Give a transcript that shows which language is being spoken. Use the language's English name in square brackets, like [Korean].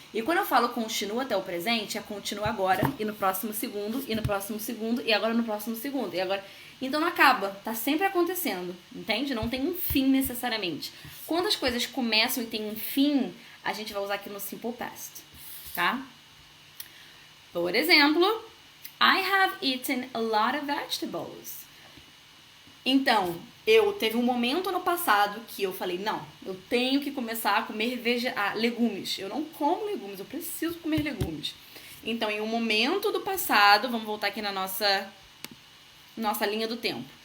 [Portuguese] E quando eu falo continua até o presente, é continua agora, e no próximo segundo, e no próximo segundo, e agora no próximo segundo, e agora... Então não acaba, tá sempre acontecendo, entende? Não tem um fim necessariamente. Quando as coisas começam e tem um fim, a gente vai usar aqui no simple past, tá? Por exemplo, [English] I have eaten a lot of vegetables. [Portuguese] Então, teve um momento no passado que eu falei, não, eu tenho que começar a comer legumes. Eu não como legumes, eu preciso comer legumes. Então, em um momento do passado, vamos voltar aqui na nossa linha do tempo.